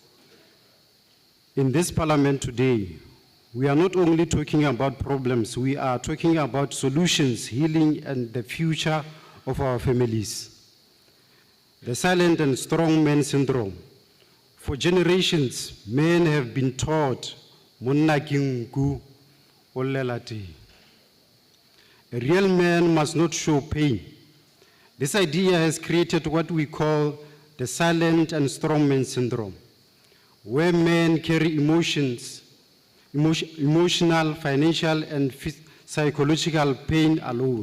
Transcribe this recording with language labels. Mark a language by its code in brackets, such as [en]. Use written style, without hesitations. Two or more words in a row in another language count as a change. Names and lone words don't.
[en] In this parliament today, we are not only talking about problems, we are talking about solutions, healing, and the future of our families. The silent and strong man syndrome. For generations, men have been taught, [tn] "Monna ke nku, o lela teng." [en] A real man must not show pain. This idea has created what we call the silent and strong man syndrome, where men carry emotional, financial, and psychological pain alone.